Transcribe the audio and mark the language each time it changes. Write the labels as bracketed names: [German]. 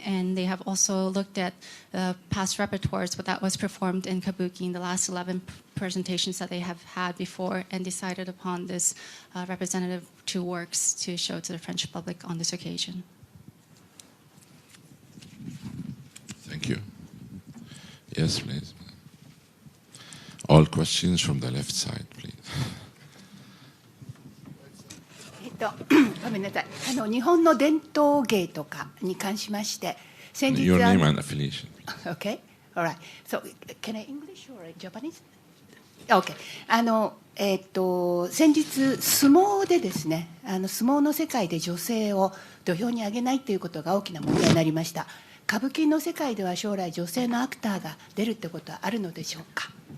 [English] And they have also looked at the past repertoires, what that was performed in kabuki in the last 11 presentations that they have had before, and decided upon this representative two works to show to the French public on this occasion. Thank you. Yes, please. All questions from the left side, please. [Japanese] ごめんなさい。日本の伝統芸とかに関しまして、先日 [English] Your name and affiliation. Okay, all right. So, can I English or Japanese? Okay. [Japanese] 先日相撲でですね、相撲の世界で女性を土俵に上げないということが大きな問題になりました。歌舞伎の世界では将来女性のアクターが出るってことはあるのでしょうか。